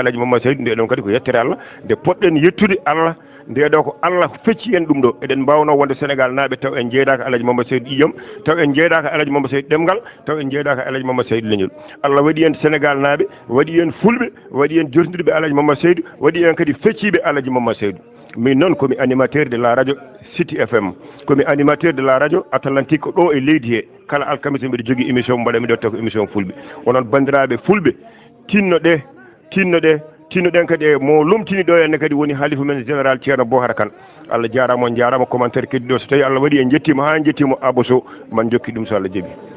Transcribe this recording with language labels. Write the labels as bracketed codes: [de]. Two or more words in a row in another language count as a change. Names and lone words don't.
[ff] Alaji Mamadou Seydou nde ɗon kadi ko yettere Allah nde poɗɗen yettude Allah nde ɗo ko Allah fecci en ɗum ɗo eɗen mbawno wonde Sénégal naaɓe taw en jeeɗaka Alaji Mamadou Seydou ƴiyam taw en jeeɗaka Alaji Mamadou Seydou ɗemgal taw en jeeɗaka Alaji Mamadou Seydou leñol Allah waɗi en Sénégal naaɓe waɗi en fulɓe waɗi en josdirɓe Alaji Mamadou Seydou waɗi en kadi fecciɓe Alaji Mamadou Seydou min noon komi [fr] animateur de la radio [ff] City FM komi [fr] animateur de la radio [ff] Atlantique ko ɗo e leydi he kala alkamisa mbiɗa jogui émission mbaɗa miɗo taw ko émission fulɓe onon bandiraɓe fulɓe tinnoɗen kadi e mo lomtini ɗo henne kadi woni halifa men général Ceerno Bohara Kane Allah jarama on jarama commentaire keddi ɗo so tawi Allah waɗi en jettimo ha jettimo Aboso man jokki ɗum so Allah jaaɓi